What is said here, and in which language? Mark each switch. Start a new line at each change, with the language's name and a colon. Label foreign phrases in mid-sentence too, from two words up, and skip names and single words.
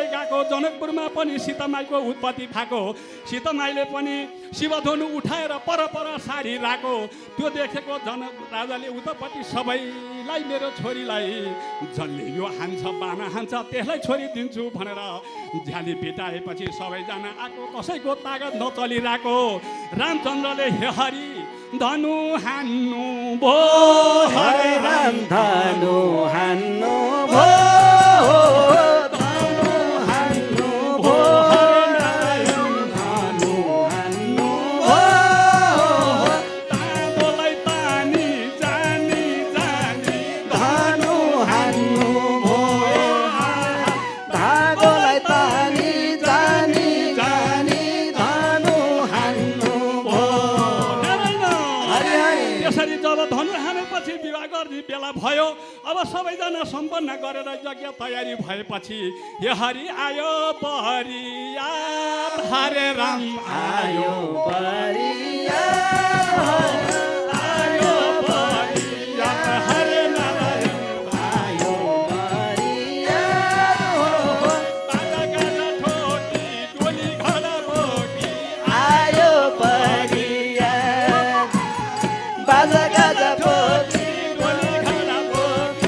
Nepali: गएको जनकपुरमा पनि सीतामाईको उत्पत्ति भएको सीतामाईले पनि शिवधनु उठाएर पर सारी राखेको त्यो देखेको जनक राजाले उतापट्टि सबैलाई मेरो छोरीलाई जसले यो हान्छ बाना हान्छ त्यसलाई छोरी दिन्छु भनेर झ्याली पिटाएपछि सबैजना आएको कसैको तागत नचलिरहेको रामचन्द्रले हे हरि धनु हान्नु भो हरे राम धनु हान्नु भो धनु हान्नु भो धनु हान्नु भो ताँदोलाई तानी जानी जानी धनु हान्नु भो धागोलाई तानी जानी जानी धनु हान्नु भो हरि हरि त्यसरी जब धनु हानेपछि विवाह गर्ने बेला भयो अब सबैजना सम्पन्न गरेर यज्ञ तयारी भएपछि हे हरि आयो परिया हरे राम आयो परिया आयो परिया हरे नारायण आयो परिया बाजा गाजा ठोकी डोली घोडा बोकी आयो परिया बाजा गाजा बोकी डोली घोडा बोकी